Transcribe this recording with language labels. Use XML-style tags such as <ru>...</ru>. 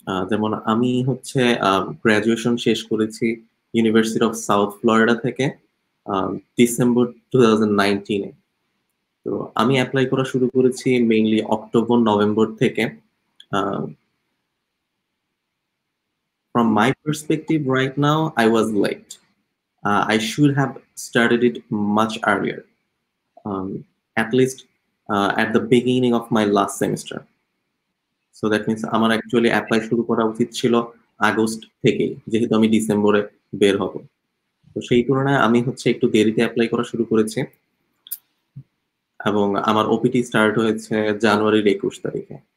<bn>যেমন আমি হচ্ছে গ্রাজুয়েশন শেষ করেছি ইউনিভার্সিটি অফ সাউথ ফ্লোরিডা থেকে ডিসেম্বর 2019-এ। তো আমি অ্যাপ্লাই করা শুরু করেছি মেইনলি অক্টোবর নভেম্বর থেকে।</bn> <en>From my perspective right now, I was late. I should have started it much earlier, at least at the beginning of my last semester. So that means</en> <bn>আমার actually apply শুরু করা উচিত ছিল August থেকেই, যেহেতু আমি ডিসেম্বরে বের হব। তো সেই তুলনায় আমি হচ্ছে একটু দেরিতে অ্যাপ্লাই করা শুরু করেছি, এবং আমার ওপিটি স্টার্ট হয়েছে জানুয়ারির 21 তারিখে।</bn>